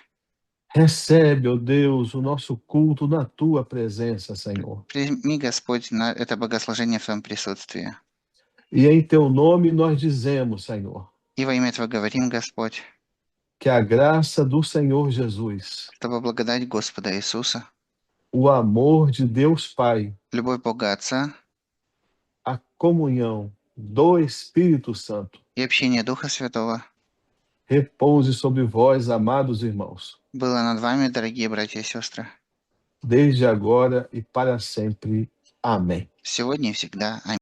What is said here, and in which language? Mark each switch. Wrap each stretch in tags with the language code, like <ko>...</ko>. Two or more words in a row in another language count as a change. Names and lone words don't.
<pt>Recebe, ó Deus, o nosso culto na tua presença, Senhor.</pt> <ru>Прими, Господь, это богослужение в Твоем присутствии.</ru> <pt>E em teu nome nós dizemos, Senhor,</pt> <ru>И во имя Твое говорим, Господь,</ru> <pt>que a graça do Senhor Jesus,</pt> <ru>чтобы благодать Господа Иисуса,</ru> <pt>o amor de Deus Pai,</pt> <ru>любовь Бога Отца</ru> <pt>a comunhão do Espírito Santo</pt> <ru>и общение Духа Святого</ru> <pt>repouse sobre vós, amados irmãos,</pt> <ru>было над вами, дорогие братья и сестры,</ru> <pt>desde agora e para sempre. Amém.</pt> <ru>сегодня и всегда. Аминь.</ru>